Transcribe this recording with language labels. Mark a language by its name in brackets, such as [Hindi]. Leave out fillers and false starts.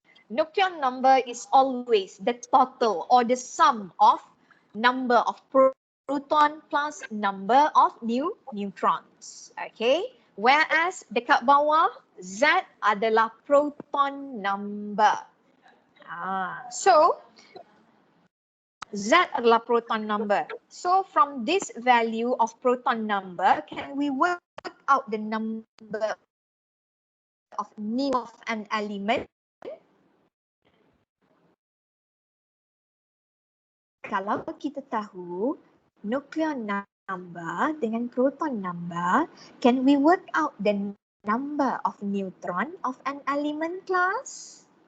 [English] Nucleon number is always the total or the sum of number of proton plus number of neutrons. Okay. [Malay] Whereas dekat bawah, Z adalah proton number. [English] So, Z adalah proton number. So from this value of proton number, can we work out the number of of an element? [Malay] Kalau kita tahu nucleon number dengan proton number, [English] can we work out the number of neutron of an element, class?